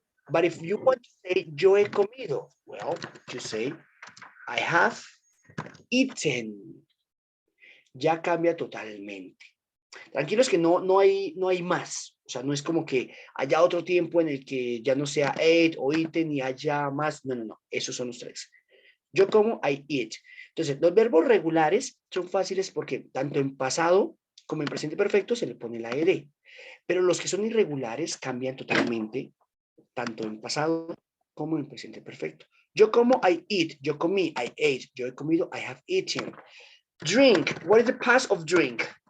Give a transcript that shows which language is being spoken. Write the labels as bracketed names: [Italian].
[English] But if you want to say [Spanish] yo he comido, [English] well, you say I have eaten. [Spanish] Ya cambia totalmente. Tranquilos que no hay más. O sea, no es como que haya otro tiempo en el que ya no sea ate o eaten y haya más. No. Esos son los tres. Yo como, [English] I eat. [Spanish] Entonces, los verbos regulares son fáciles porque tanto en pasado como en presente perfecto se le pone la ed. Pero los que son irregulares cambian totalmente, tanto en pasado como en presente perfecto. Yo como, [English] I eat. [Spanish] Yo comí, [English] I ate. [Spanish] Yo he comido, [English] I have eaten. Drink. What is the past of drink?